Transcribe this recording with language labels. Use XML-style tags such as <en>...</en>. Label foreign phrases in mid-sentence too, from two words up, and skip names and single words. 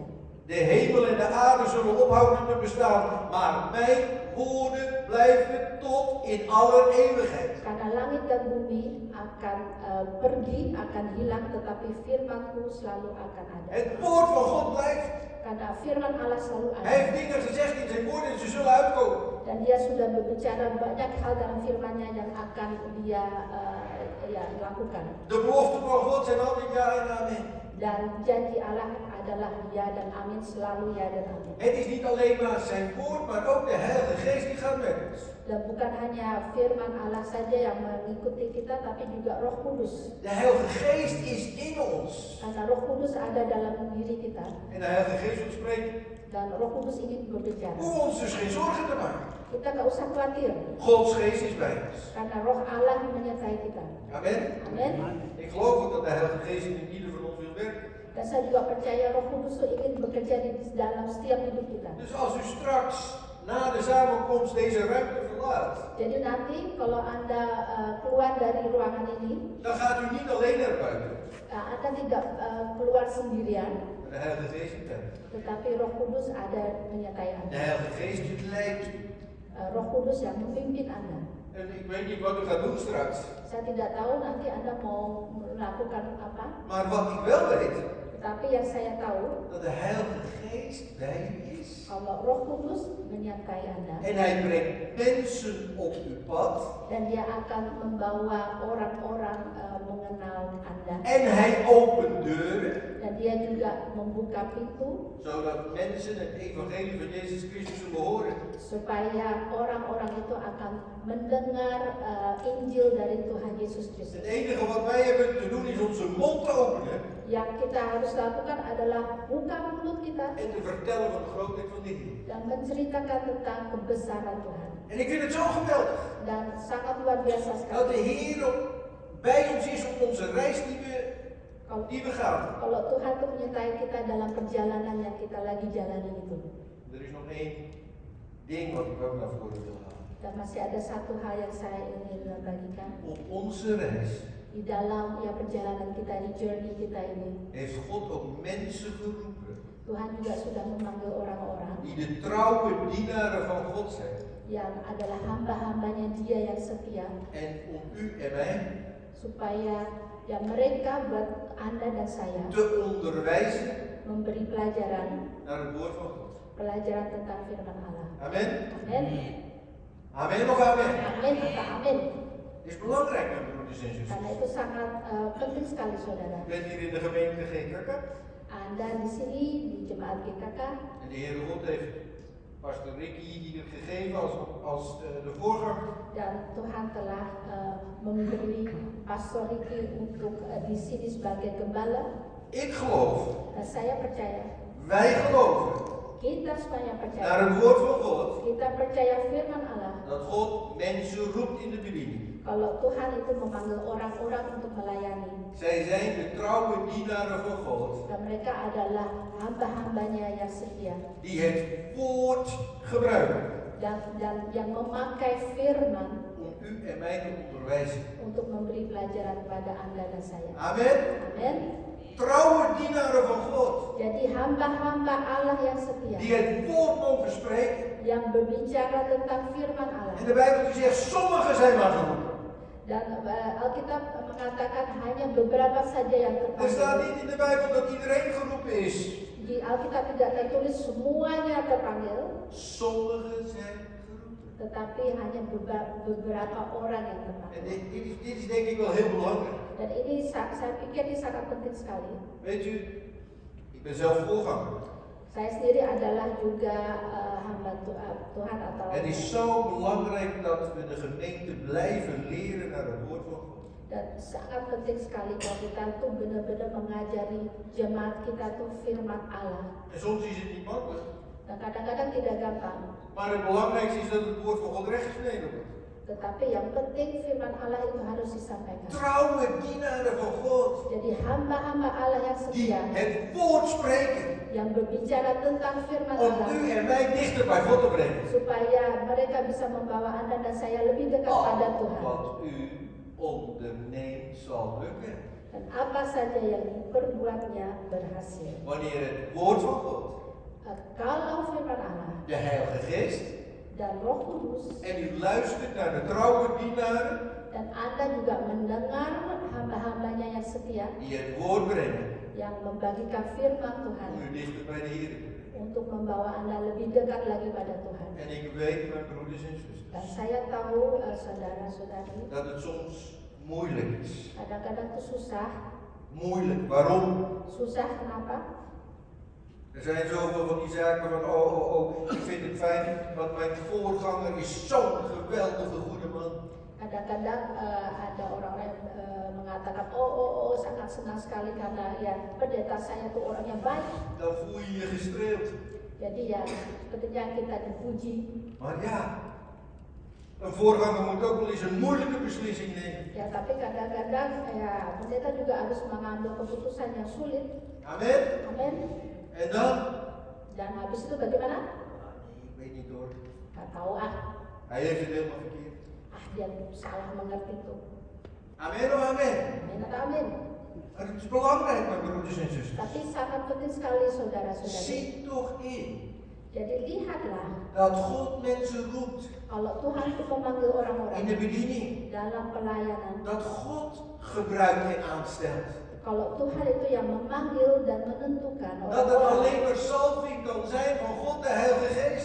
<nl>De hemel en de aarde zullen ophouden te bestaan, maar mijn woorden blijven tot in aller eeuwigheid.</nl> <id>Karena langit dan bumi akan pergi, akan hilang, tetapi firman-Ku selalu akan ada.</id> <nl>Het woord van God blijft.</nl> <id>Karena firman Allah selalu ada.</id> <nl>Hij heeft dingen gezegd in zijn woord en ze zullen uitkomen.</nl> <id>Dan dia sudah berbicara banyak hal dalam firman-Nya yang akan dia lakukan.</id> <nl>De beloften van God zijn altijd ja en amen.</nl> <id>Dan janji Allah adalah ya dan amin, selalu ya dan amin.</id> <nl>Het is niet alleen maar zijn woord, maar ook de Heilige Geest die gaat met ons.</nl> <id>Dan bukan hanya firman Allah saja yang mengikuti kita, tapi juga Roh Kudus.</id> <nl>De Heilige Geest is in ons.</nl> <id>Karena Roh Kudus ada dalam diri kita.</id> <nl>En de Heilige Geest wil spreken.</nl> <id>Dan Roh Kudus ingin berbicara.</id> <nl>Hoef ons dus geen zorgen te maken.</nl> <id>Kita nggak usah khawatir.</id> <nl>Gods Geest is bij ons.</nl> <id>Karena Roh Allah menyertai kita.</id> <nl>Amen.</nl> <id>Amin.</id> <nl>Ik geloof ook dat de Heilige Geest in ieder van ons wil werken.</nl> <id>Dan saya juga percaya Roh Kudus itu ingin bekerja di dalam setiap hidup kita.</id> <nl>Dus als u straks na de samenkomst deze ruimte verlaat,</nl> <id>Jadi nanti kalau Anda keluar dari ruangan ini,</id> <nl>dan gaat u niet alleen naar buiten.</nl> <id>Anda tidak keluar sendirian,</id> <nl>Maar de Heilige Geest is bij u.</nl> <id>tetapi Roh Kudus ada menyertai</id> <nl>De</nl> <id>Anda.</id> <nl>Heilige Geest die leidt u.</nl> <id>Roh Kudus yang memimpin Anda.</id> <nl>En ik weet niet wat u gaat doen straks.</nl> <id>Saya tidak tahu nanti Anda mau melakukan apa,</id> <nl>Maar wat ik wel weet,</nl> <id>tetapi yang saya tahu</id> <nl>dat de Heilige Geest bij u is.</nl> <id>kalau Roh Kudus menyertai Anda</id> <nl>En hij brengt mensen op uw pad.</nl> <id>dan Dia akan membawa orang-orang mengenal Anda.</id> <nl>En hij opent deuren.</nl> <id>Dan Dia juga membuka pintu</id> <nl>Zodat mensen het evangelie van Jezus Christus zullen horen.</nl> <id>supaya orang-orang itu akan mendengar Injil dari Tuhan Yesus Kristus.</id> <nl>Het enige wat wij hebben te doen is onze mond te openen.</nl> <id>Yang kita harus lakukan adalah buka mulut kita</id> <nl>En te vertellen van de grootheid van de Heer.</nl> <id>dan menceritakan tentang kebesaran Tuhan.</id> <nl>En ik vind het zo geweldig.</nl> <id>Dan sangat luar biasa</id> <nl>Dat</nl> <id>sekali</id> <nl>de Heer bij ons is op onze reis die we die we gaan.</nl> <id>Kalau Tuhan tuh menyertai kita dalam perjalanan yang kita lagi jalani itu.</id> <nl>Er is nog één ding wat ik ook naar voren wil halen.</nl> <id>Dan masih ada satu hal yang saya ingin bagikan.</id> <nl>Op onze reis</nl> <id>Di dalam perjalanan kita, di journey kita ini,</id> <nl>heeft God ook mensen geroepen</nl> <id>Tuhan juga sudah memanggil orang-orang</id> <nl>die de trouwe dienaren van God zijn.</nl> <id>yang adalah hamba-hambanya Dia yang setia,</id> <nl>En om u en mij</nl> <id>supaya mereka buat Anda dan saya</id> <nl>te onderwijzen</nl> <id>memberi pelajaran</id> <nl>naar het woord van God.</nl> <id>pelajaran tentang firman Allah.</id> <nl>Amen.</nl> <id>Amin.</id> <nl>Amen of amen.</nl> <id>Amin atau amin.</id> <nl>Is belangrijk, mijn broeders en</nl> <id>Karena</id> <nl>zusters.</nl> <id>itu sangat penting sekali, saudara.</id> <nl>Ik ben hier in de gemeente GKK.</nl> <id>Anda di sini di jemaat GKK,</id> <nl>En de Heere God heeft Pastor Ricky hier gegeven als de voorganger.</nl> <id>dan Tuhan telah memberi Pastor Ricky untuk di sini sebagai gembala.</id> <nl>Ik geloof,</nl> <id>Dan saya percaya,</id> <nl>wij geloven</nl> <id>kita semuanya</id> <nl>naar</nl> <id>percaya,</id> <nl>het woord van God.</nl> <id>kita percaya firman Allah.</id> <nl>Dat God mensen roept in de bediening.</nl> <id>Kalau Tuhan itu memanggil orang-orang untuk melayani,</id> <nl>Zij zijn de trouwe dienaren van God.</nl> <id>dan mereka adalah hamba-hambanya yang setia</id> <nl>Die het woord gebruiken</nl> <id>dan yang memakai firman</id> <nl>om u en mij te onderwijzen.</nl> <id>untuk memberi pelajaran kepada Anda dan saya.</id> <nl>Amen.</nl> <id>Amin.</id> <nl>Trouwe dienaren van God.</nl> <id>Jadi hamba-hamba Allah yang setia,</id> <nl>Die het woord mogen spreken.</nl> <id>yang berbicara tentang firman Allah.</id> <nl>En de Bijbel die zegt, sommigen zijn maar geroepen.</nl> <id>Dan Alkitab mengatakan hanya beberapa saja yang</id> <nl>Er staat</nl> <id>terpanggil.</id> <nl>niet in de Bijbel dat iedereen geroepen is.</nl> <id>Di Alkitab tidak tertulis semuanya terpanggil,</id> <nl>Sommigen zijn geroepen.</nl> <id>tetapi hanya beberapa orang yang</id> <nl>En</nl> <id>terpanggil.</id> <nl>dit is denk ik wel heel belangrijk.</nl> <id>Dan ini saya pikir ini sangat penting sekali.</id> <nl>Weet u, ik ben zelf voorganger.</nl> <id>Saya sendiri adalah juga hamba Tuhan atau</id> <nl>Het is zo belangrijk dat we de gemeente blijven leren naar het woord van God.</nl> <id>dan sangat penting sekali kalau kita tuh benar-benar mengajari jemaat kita tuh firman Allah.</id> <nl>En soms is het niet makkelijk.</nl> <id>Dan kadang-kadang tidak gampang.</id> <nl>Maar het belangrijkste is dat het woord van God rechtgesneden wordt.</nl> <id>Tetapi yang penting firman Allah itu harus disampaikan.</id> <nl>Trouwe dienaren van God.</nl> <id>Jadi hamba-hamba Allah yang</id> <nl>Die</nl> <id>setia,</id> <nl>het woord spreken.</nl> <id>yang berbicara tentang firman</id> <nl>Om</nl> <id>Allah,</id> <nl>u en mij dichter bij God te brengen.</nl> <id>supaya mereka bisa membawa Anda dan saya lebih dekat pada</id> <nl>Al</nl> <id>Tuhan.</id> <nl>wat u onderneemt zal lukken.</nl> <id>Dan apa saja yang diperbuatnya berhasil.</id> <nl>Wanneer het woord van God,</nl> <id>Kalau firman Allah</id> <nl>de Heilige Geest,</nl> <id>dan Roh Kudus,</id> <nl>en u luistert naar de trouwe dienaren</nl> <id>dan Anda juga mendengar hamba-hambanya yang setia,</id> <nl>die het woord brengen.</nl> <id>yang membagikan firman Tuhan</id> <nl>Om u dichter bij de Heer te brengen.</nl> <id>untuk membawa Anda lebih dekat lagi pada Tuhan.</id> <nl>En ik weet, mijn broeders en</nl> <id>Dan</id> <nl>zusters,</nl> <id>saya tahu saudara-saudari,</id> <nl>dat het soms moeilijk is.</nl> <id>kadang-kadang itu susah.</id> <nl>Moeilijk. Waarom?</nl> <id>Susah kenapa?</id> <nl>Er zijn zoveel van die zaken van, oh, ik vind het fijn, want mijn voorganger is zo'n geweldige goede man.</nl> <id>Kadang-kadang ada orang-orang yang mengatakan, sangat senang sekali karena ya pendeta saya tuh orang yang baik.</id> <nl>Dan voel je je gestreeld.</nl> <id>Jadi ya ketika kita dipuji,</id> <nl>Maar ja, een voorganger moet ook wel eens een moeilijke beslissing nemen.</nl> <id>ya tapi kadang-kadang ya pendeta juga harus mengambil keputusan yang sulit.</id> <nl>Amen.</nl> <id>Amin.</id> <nl>En dan?</nl> <id>Dan habis itu bagaimana?</id> <nl>Nee, ik weet niet hoor.</nl> <id>Gak tahu</id> <nl>Hij heeft het helemaal verkeerd.</nl> <id>dia salah mengerti itu.</id> <nl>Amen of amen?</nl> <id>Amin atau amin?</id> <nl>Maar het is belangrijk, mijn broeders en zusters.</nl> <id>Tapi sangat penting sekali saudara-saudari.</id> <nl>Zie toch in</nl> <id>Jadi lihatlah</id> <nl>dat God mensen roept</nl> <id>kalau Tuhan itu memanggil orang-orang</id> <nl>in de bediening.</nl> <id>dalam pelayanan.</id> <nl>Dat God gebruikt en aanstelt.</nl> <id>Kalau Tuhan itu yang memanggil dan menentukan</id> <nl>Dat er</nl> <id>orang-orang.</id> <nl>alleen maar salving kan zijn van God de Heilige Geest.</nl>